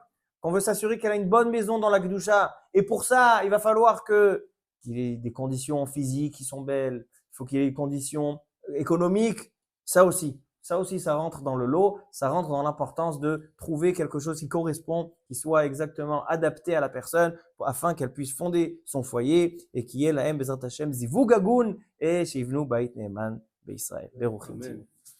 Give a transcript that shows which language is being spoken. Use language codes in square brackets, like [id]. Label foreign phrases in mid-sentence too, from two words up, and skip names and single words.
[fr] qu'on veut s'assurer qu'elle a une bonne maison dans la Kedusha, et pour ça, il va falloir qu'il ait des conditions physiques qui sont belles, il faut qu'il ait des conditions économiques, ça aussi, ça rentre dans le lot, ça rentre dans l'importance de trouver quelque chose qui correspond, qui soit exactement adapté à la personne, afin qu'elle puisse fonder son foyer et qui est la [he] בעזרת השם זיווג הגון [fr] et [he] שיבנו בית נאמן בישראל. ברוך תהיו.